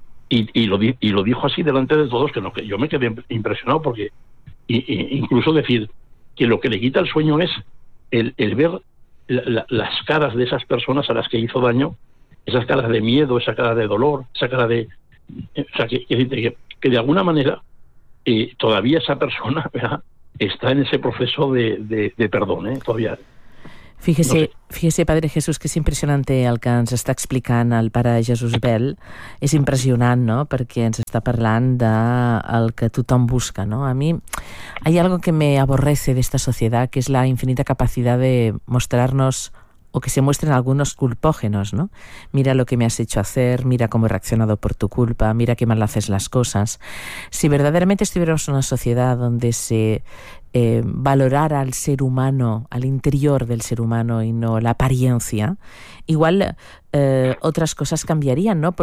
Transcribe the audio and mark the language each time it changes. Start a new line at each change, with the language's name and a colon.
Spanish: Y lo dijo así delante de todos, que yo me quedé impresionado, porque incluso decir que lo que le quita el sueño es el ver las caras de esas personas a las que hizo daño, esas caras de miedo, esa cara de dolor, esa cara de... O sea, que de alguna manera todavía esa persona, ¿verdad?, está en ese proceso de perdón, todavía... Fíjese, no sé. Fíjese,
Catalan: Padre Jesús, que és impressionant el que ens està explicant el pare Jesús Bel. És impressionant, no?, perquè ens està parlant del que tothom busca, no?
Spanish: A mi hay algo que me aborrece de esta sociedad, que es la infinita capacidad de mostrarnos o que se muestren algunos culpógenos, ¿no? Mira lo que me has hecho hacer, mira cómo he reaccionado por tu culpa, mira qué mal haces las cosas. Si verdaderamente estuviéramos en una sociedad donde se valorar al ser humano, al interior del ser humano y no la apariencia, igual otras cosas cambiarían, ¿no?